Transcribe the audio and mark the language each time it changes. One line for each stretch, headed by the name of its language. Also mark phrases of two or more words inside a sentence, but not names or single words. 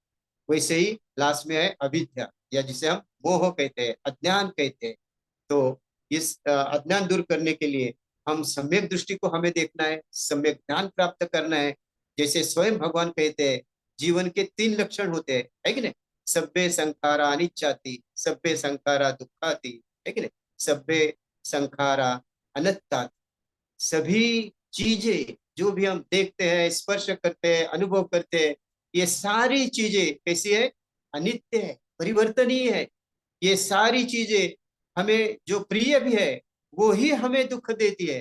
Hindi: वैसे ही लास्ट में है अविद्या, या जिसे हम मोह कहते हैं, अज्ञान कहते हैं। तो इस अज्ञान दूर करने के लिए हम सम्यक दृष्टि को हमें देखना है, सम्यक ज्ञान प्राप्त करना है। जैसे स्वयं भगवान कहते हैं, जीवन के तीन लक्षण होते हैं, है कि नहीं?
Pali: सब्बे संखारा अनिच्चाति, सब्बे संखारा दुखाति,
Hindi: है कि नहीं?
Pali: सब्बे संखारा अनत्ताति।
Hindi: सभी चीजें जो भी हम देखते हैं, स्पर्श करते हैं, अनुभव करते हैं, ये सारी चीजें कैसी है? अनित्य है, परिवर्तनीय है। ये सारी चीजें हमें जो प्रिय भी है वो ही हमें दुख देती है।